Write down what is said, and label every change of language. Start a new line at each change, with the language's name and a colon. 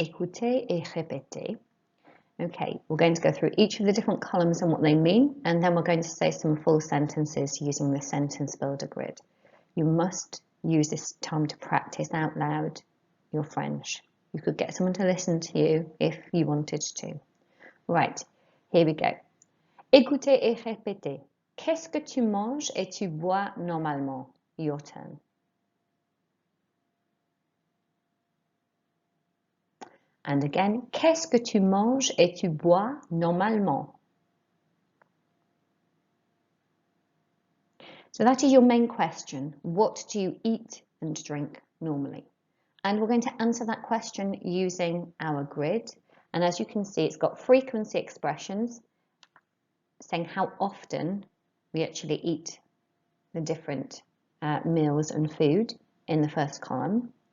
French: Écoutez et répétez.
English: Okay, we're going to go through each of the different columns and what they mean, and then we're going to say some full sentences using the sentence builder grid. You must use this time to practice out loud your French. You could get someone to listen to you if you wanted to. Right, here we go.
French: Écoutez et répétez. Qu'est-ce que tu manges et tu bois normalement?
English: Your turn. And again,
French: qu'est-ce que tu manges et tu bois normalement?
English: So that is your main question. What do you eat and drink normally? And we're going to answer that question using our grid. And as you can see, it's got frequency expressions saying how often we actually eat the different meals and food in the first column.